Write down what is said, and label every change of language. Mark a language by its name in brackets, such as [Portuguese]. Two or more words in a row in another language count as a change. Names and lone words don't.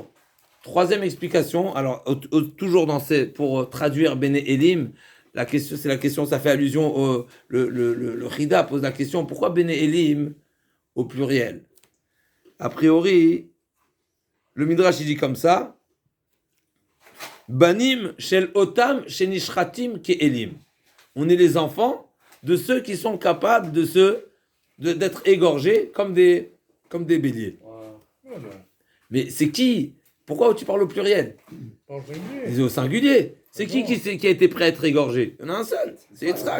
[French] Troisième explication, alors toujours pour traduire [Hebrew] בני אילים, [French] la question, c'est la question, ça fait allusion le Chida pose la question, pourquoi Bene Elim au pluriel? A priori, le Midrash il dit comme ça, [Hebrew] בנים של אותם שנשחטים כאילים. [French] On est les enfants de ceux qui sont capables d'être égorgés comme des béliers. Mais c'est qui? Pourquoi tu parles au pluriel? C'est au singulier. C'est qui a été prêt à être égorgé? Il y en a un seul, c'est Yitzhak.